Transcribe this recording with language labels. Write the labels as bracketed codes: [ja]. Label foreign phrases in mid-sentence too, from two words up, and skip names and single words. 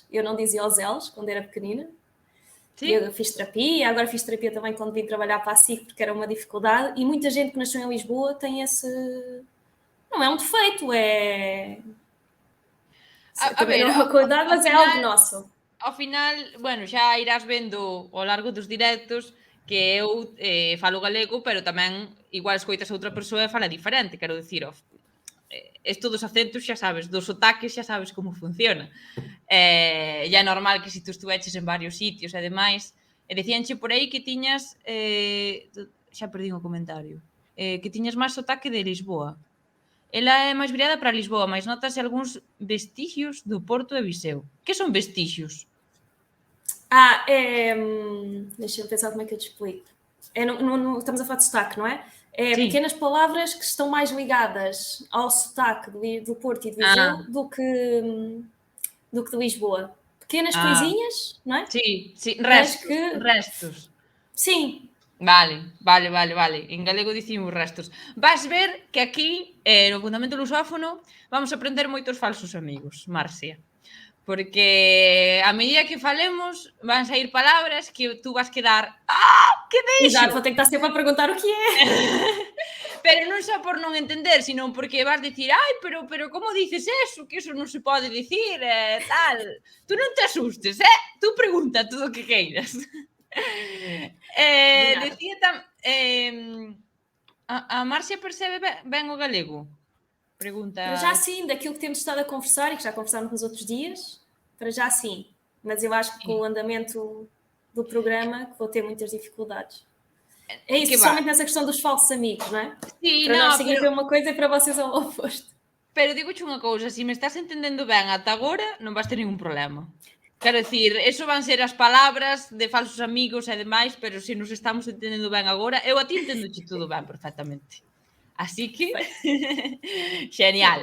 [pt] Eu não dizia os L's quando era pequenina. Sim. Eu fiz terapia, agora fiz terapia também quando vim trabalhar para a SIC, porque era uma dificuldade. E muita gente que nasceu em Lisboa tem esse. Não é um defeito, é. A ver, não é uma qualidade, mas é algo nosso. [gl] Ao final, bueno, xa irás vendo ao largo dos directos que eu falo galego, pero tamén igual escoitas a outra persoa e fala diferente, quero dicir, isto dos acentos xa sabes, dos sotaques xa sabes como funciona. E é normal que se tu estuveches en varios sitios e demais, e decíanche por aí que tiñas, xa perdí o comentario, que tiñas máis sotaque de Lisboa. Ela é máis virada para Lisboa, mas notase algúns vestigios do Porto e Viseu. Que son vestigios? [pt] Deixa eu pensar como é que eu te explico. Estamos a falar de sotaque, não é? Sim. Pequenas palavras que estão mais ligadas ao sotaque do Porto e de Viseu do que de Lisboa. Pequenas coisinhas, não é? Sim, restos. Sim. [gl] Vale. En galego dicimos restos. Vas ver que aquí, no Fundamento Lusófono, vamos a aprender moitos falsos amigos, Marcia. Porque a medida que falemos van sair palabras que tú vas quedar que dixo? [pt] Exato, vou ter que estar sempre a perguntar o que é. [gl] Pero non só por non entender, sino porque vas dicir pero como dices eso? Que eso non se pode dicir, tal. Tú non te asustes, tú pregunta todo o que queiras. Decía a Marcia percebe ben o galego? [pt] Pergunta. Para já sim, daquilo que temos estado a conversar e que já conversámos nos outros dias, para já sim. Mas eu acho que com o andamento do programa que vou ter muitas dificuldades. É isso, principalmente nessa questão dos falsos amigos, não é? [gl] Sí, [pt] para nós significa uma coisa e para vocês é o oposto. [gl] Pero digo-te unha cousa, se me estás entendendo ben ata agora, non vas ter ningún problema. Quero dicir, eso van ser as palabras de falsos amigos e demais, pero se nos estamos entendendo ben agora, eu a ti entendoche todo ben perfectamente. Así que, genial.